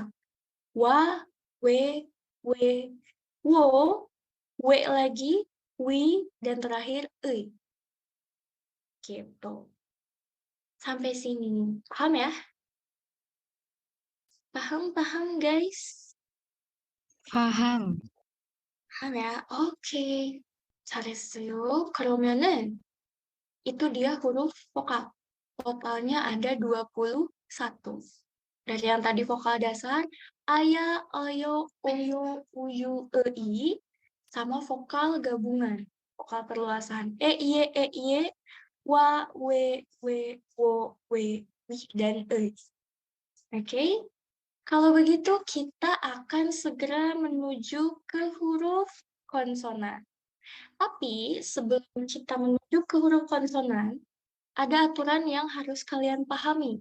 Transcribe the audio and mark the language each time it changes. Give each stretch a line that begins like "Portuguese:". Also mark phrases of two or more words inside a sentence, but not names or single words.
Indonesian: Wa, we, wo, W lagi, wi, dan terakhir E. Gitu. Sampai sini. Paham ya? Paham, guys? Paham. Paham ya?
Korean: 오케이. 잘했어요.
Indonesian: 그러면은 itu dia huruf vokal. Totalnya ada 21. Dari yang tadi vokal dasar, aya, ayo, oyo, uyu, ei, sama vokal gabungan. Vokal perluasan. E, wa, we, wo, we, wi, dan e. Oke? Kalau begitu, kita akan segera menuju ke huruf konsonan. Tapi sebelum kita menuju ke huruf konsonan, ada aturan yang harus kalian pahami.